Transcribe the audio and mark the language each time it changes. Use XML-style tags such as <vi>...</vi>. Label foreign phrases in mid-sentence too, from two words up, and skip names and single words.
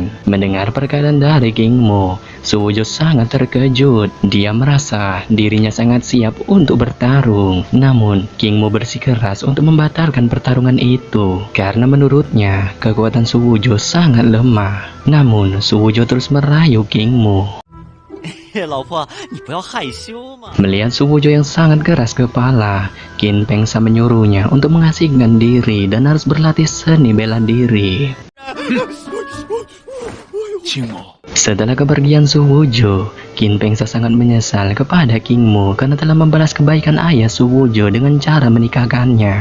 <id>Mendengar perkataan dari King Mo, Su Wujo sangat terkejut. Dia merasa dirinya sangat siap untuk bertarung. Namun, King Mo bersikeras untuk membatalkan pertarungan itu karena menurutnya kekuatan Su Wujo sangat lemah. Namun, Su Wujo terus merayu King Mo.</id> <zh>老婆，你不要害羞嘛。</zh> <id>Melihat Su Wujo yang sangat keras kepala, Qin Pengsa menyuruhnya untuk mengasingkan diri dan harus berlatih seni bela diri. Setelah kepergian Su Wujo, Qin Pengsa sangat menyesal kepada King Mo karena telah membalas kebaikan ayah Su Wujo dengan cara menikahkannya.</id>